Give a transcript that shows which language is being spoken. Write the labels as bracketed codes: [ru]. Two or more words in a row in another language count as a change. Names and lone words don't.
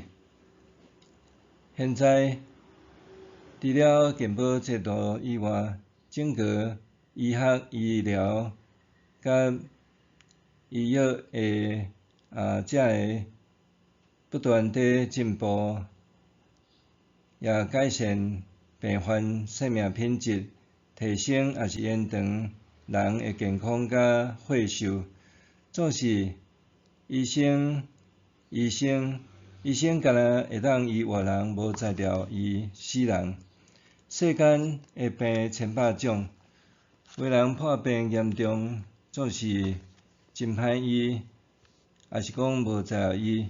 [nan] 现在，除了健保制度以外，整个医学、医疗甲医药的不断地进步，也改善病患生命品质，提升也是延长人的健康甲寿寿。总是医生敢若会当医活人，无才调医死人。世间的病千百种，有人破病严重，总是真歹医，也是讲无才调医。